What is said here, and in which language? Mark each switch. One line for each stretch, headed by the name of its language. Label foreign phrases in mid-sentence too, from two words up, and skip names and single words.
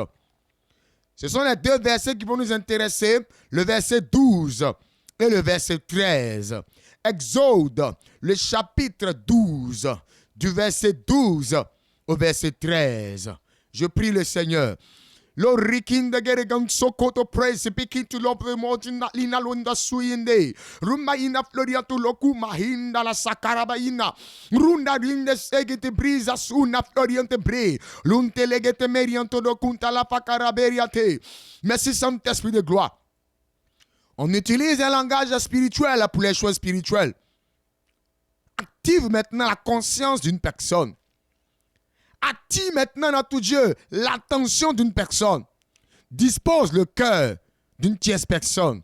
French: Ce sont les deux versets qui vont nous intéresser. Le verset 12 et le verset 13. Exode, le chapitre 12, du verset 12 au verset 13. Je prie le Seigneur. Lorikinda geregang sokoto praise speaking to love mojina lina londa suinde ruma ina floria to loku mahinda la sakarabaina runda rinde segete brisa suna floriante bre lunte legete merianto do kunta la fakaraberiate. Merci Saint-Esprit de gloire. On utilise un langage spirituel pour les choses spirituelles. Active maintenant la conscience d'une personne. Attire maintenant dans tout Dieu l'attention d'une personne. Dispose le cœur d'une tierce personne.